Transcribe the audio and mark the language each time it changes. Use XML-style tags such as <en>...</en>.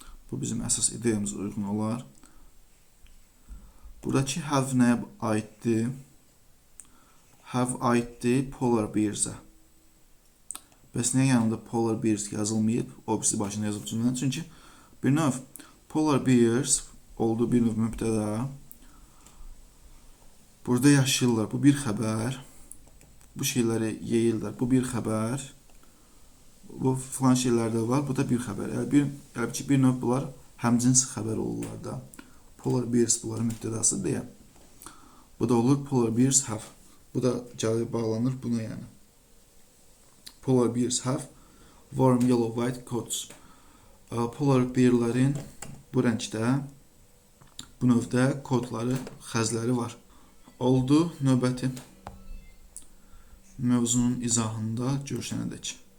<az>Bu bizim əsas ideyamıza uyğun olar. Buradakı have nəyə aiddir? Have aiddir polar bears'a. Bəs niyə yanında polar bears yazılmayıb? O birisi başına yazılıb cümlənin. Çünki bir növ polar bears olduğu bir növ mübtəda. Burada yaşayırlar. Bu bir xəbər. Bu şeyləri yeyirlər. Bu bir xəbər. Bu filan şeylərdə var. Bu da bir xəbər. Yəni ki, bir növ bunlar həmcins xəbər olurlar da. Polar bears bunların mübtədası deyə. Bu da olur polar bears have. Bu da gəlib bağlanır buna yəni.</az> <en>Polar bears have warm yellow white coats.</en> <az>Polar bearlərin bu rəngdə, bu növdə kodları, xəzləri var. Oldu növbəti mövzunun izahında görüşənədək.</az>